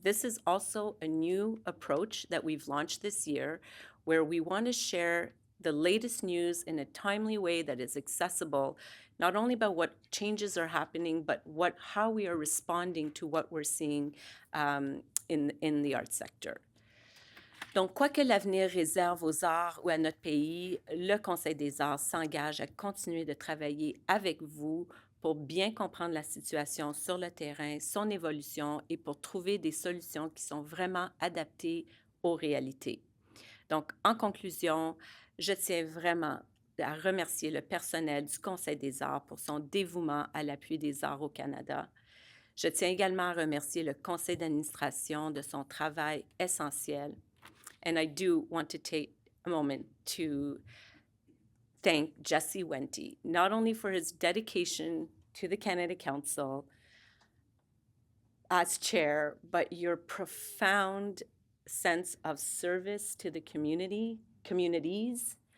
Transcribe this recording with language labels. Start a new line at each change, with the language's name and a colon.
English: This is also a new approach that we've launched this year, where we want to share the latest news in a timely way that is accessible, not only about what changes are happening, but how we are responding to what we're seeing in the arts sector.
French: Donc, quoi que l'avenir réserve aux arts ou à notre pays, le Conseil des arts s'engage à continuer de travailler avec vous pour bien comprendre la situation sur le terrain, son évolution et pour trouver des solutions qui sont vraiment adaptées aux réalités. Donc, en conclusion, je tiens vraiment à remercier le personnel du Conseil des arts pour son dévouement à l'appui des arts au Canada. Je tiens également à remercier le Conseil d'administration de son travail essentiel.
English: And I do want to take a moment to thank Jesse Wente, not only for his dedication to the Canada Council as chair, but your profound sense of service to the communities.